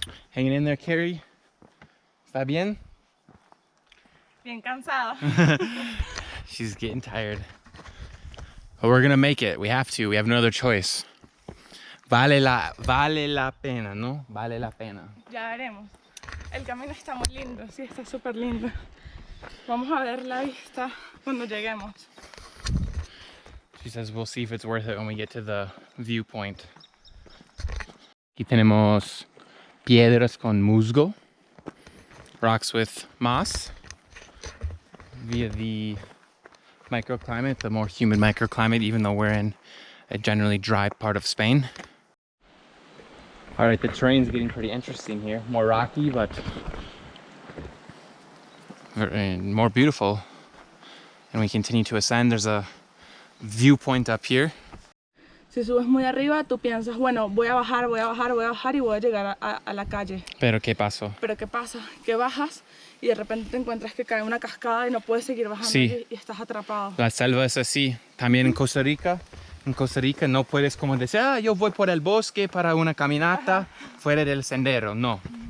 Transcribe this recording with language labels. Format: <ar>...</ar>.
<en>Hanging in there, Carrie?</en> <es>¿Está bien? Bien cansado.</es> <en>She's getting tired. But we're gonna make it. We have to. We have no other choice.</en> <es>Vale la pena, ¿no? Vale la pena. Ya veremos. El camino está muy lindo, sí, está súper lindo. Vamos a ver la vista cuando lleguemos.</es> <en>She says we'll see if it's worth it when we get to the viewpoint.</en> <es>Aquí tenemos piedras con musgo,</es> <en>rocks with moss, via the microclimate, the more humid microclimate, even though we're in a generally dry part of Spain. All right, the terrain's getting pretty interesting here. More rocky, but more beautiful. And we continue to ascend. There's a viewpoint up here.</en> <es>Si subes muy arriba, tú piensas, bueno, voy a bajar y voy a llegar a la calle. Pero ¿qué pasó? Pero ¿qué pasa? Que bajas y de repente te encuentras que cae una cascada y no puedes seguir bajando Sí. y estás atrapado. La selva es así. También en Costa Rica. En Costa Rica no puedes como decir, yo voy por el bosque para una caminata fuera del sendero. No.</es>